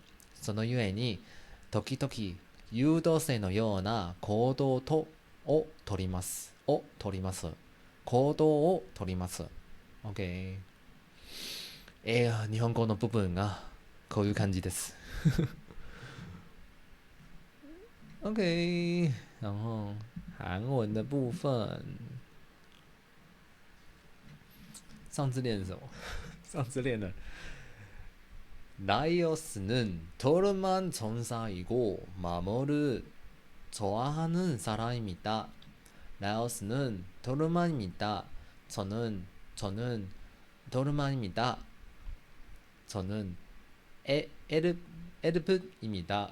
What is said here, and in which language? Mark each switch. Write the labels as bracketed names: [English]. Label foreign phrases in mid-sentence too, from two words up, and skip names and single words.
[Japanese] そのゆえに時々誘導生のような行動をとります。行動をとります。OK。日本語の部分がこういう感じです。OK。 [Chinese] 然后韩文的部分，上次练什么？上次练了 [Korean] 라이어스는 토르만 전사이고 마모를 좋아하는 사람입니다. 라이어스는 토르만입니다. 저는 토르만입니다. 저는 에르프입니다.